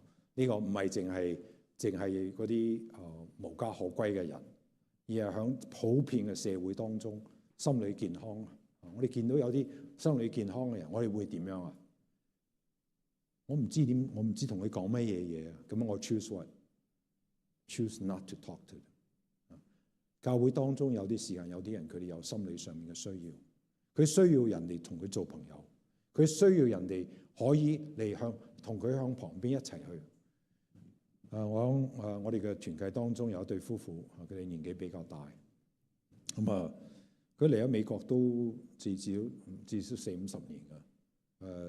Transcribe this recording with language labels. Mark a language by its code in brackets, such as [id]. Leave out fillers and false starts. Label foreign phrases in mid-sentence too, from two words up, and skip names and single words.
[yue] 呢個唔係淨係嗰啲無家可歸嘅人，而係響普遍嘅社會當中心理健康。我哋見到有啲心理健康嘅人，我哋會點樣啊？我唔知同佢講乜嘢啊？咁我 [en] choose not to talk to them。 [yue] 教會當中有啲時間，有啲人佢哋有心理上面嘅需要，佢需要人哋同佢做朋友，佢需要人哋可以嚟同佢向旁邊一齊去。我哋嘅團契當中有一對夫婦，佢哋年紀比較大，咁佢嚟咗美國都至少40-50年㗎。